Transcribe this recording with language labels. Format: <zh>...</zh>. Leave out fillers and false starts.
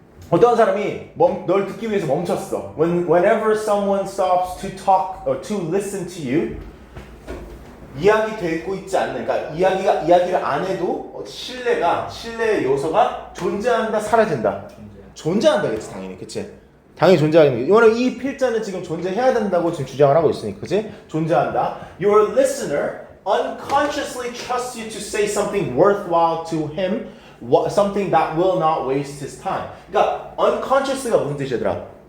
<ko>어떤 사람이 널 듣기 위해서 멈췄어.</ko> <en>Whenever someone stops to talk or to listen to you,</en> <ko>이야기 되고 있지 않는, 그러니까 이야기를 안 해도 신뢰의 요소가 존재한다, 사라진다. 존재한다겠지, 당연히, 그치? 당연히 존재하는 게. 이거는 이 필자는 지금 존재해야 된다고 지금 주장을 하고 있으니까, 그치? 존재한다.</ko> <en>Your listener unconsciously trusts you to say something worthwhile to him, something that will not waste his time.</en> <ko>그러니까 unconscious가 무슨 뜻이더라?</ko>